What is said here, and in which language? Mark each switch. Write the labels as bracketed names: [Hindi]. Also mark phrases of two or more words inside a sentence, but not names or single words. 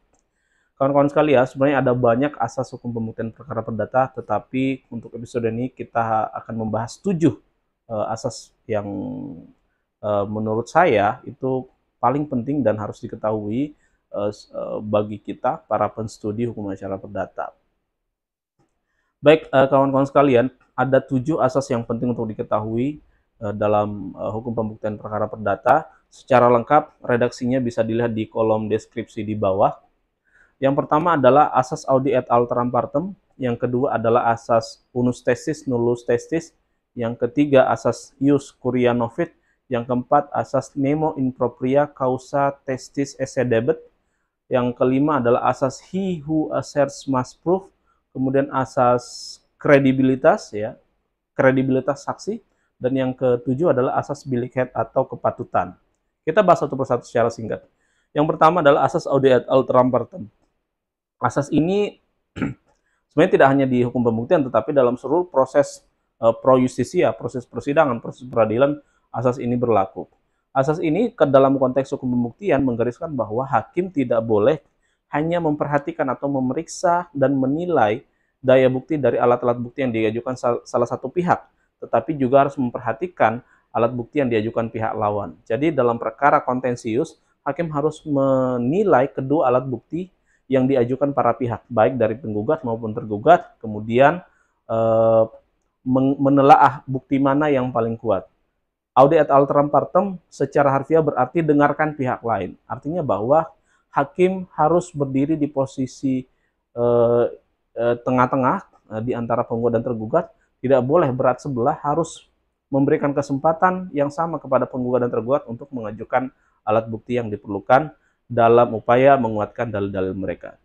[Indonesian] Kawan-kawan sekalian, sebenarnya ada banyak asas hukum pembuktian perkara perdata, tetapi untuk episode ini kita akan membahas 7 asas yang menurut saya itu paling penting dan harus diketahui bagi kita para penstudi hukum acara perdata. Baik, kawan-kawan sekalian, ada 7 asas yang penting untuk diketahui dalam hukum pembuktian perkara perdata. Secara lengkap, redaksinya bisa dilihat di kolom deskripsi di bawah. Yang pertama adalah asas [Latin] audi et alteram partem, [Indonesian] yang kedua adalah asas [Latin] unus testis nullus testis, [Indonesian] yang ketiga asas [Latin] ius curia novit, [Indonesian] yang keempat asas [Latin] nemo in propria causa testis esse debet, [Indonesian] yang kelima adalah asas [English] he who asserts must prove, [Indonesian] kemudian asas kredibilitas ya, kredibilitas saksi, dan yang ketujuh adalah asas bilikhet atau kepatutan. Kita bahas satu persatu secara singkat. Yang pertama adalah asas [Latin] audi et alteram partem. [Indonesian] Asas ini sebenarnya tidak hanya di hukum pembuktian, tetapi dalam seluruh proses [Latin] pro justisia, [Indonesian] proses persidangan, proses peradilan, asas ini berlaku. Asas ini ke dalam konteks hukum pembuktian menggariskan bahwa hakim tidak boleh hanya memperhatikan atau memeriksa dan menilai daya bukti dari alat-alat bukti yang diajukan salah satu pihak, tetapi juga harus memperhatikan alat bukti yang diajukan pihak lawan. Jadi dalam perkara kontensius, hakim harus menilai kedua alat bukti yang diajukan para pihak, baik dari penggugat maupun tergugat, kemudian menelaah bukti mana yang paling kuat. [Latin] Audi et alteram partem [Indonesian] secara harfiah berarti dengarkan pihak lain. Artinya bahwa hakim harus berdiri di posisi tengah-tengah di antara penggugat dan tergugat, tidak boleh berat sebelah, harus memberikan kesempatan yang sama kepada penggugat dan tergugat untuk mengajukan alat bukti yang diperlukan dalam upaya menguatkan dalil-dalil mereka.